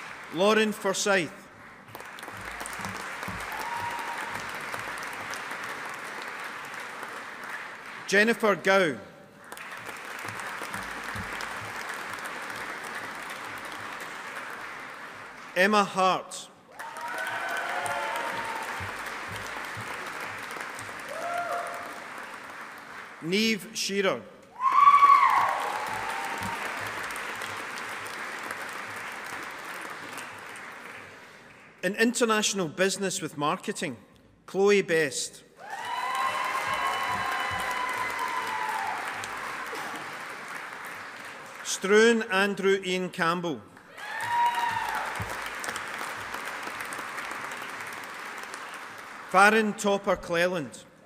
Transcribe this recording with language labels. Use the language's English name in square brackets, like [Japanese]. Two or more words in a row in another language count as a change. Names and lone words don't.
[English] Lauren Forsyth. Jennifer Gow. Emma Hart. Niamh Shearer. In international business with marketing, Chloe Best. Struan Andrew Ian Campbell. Farron Topper Cleland.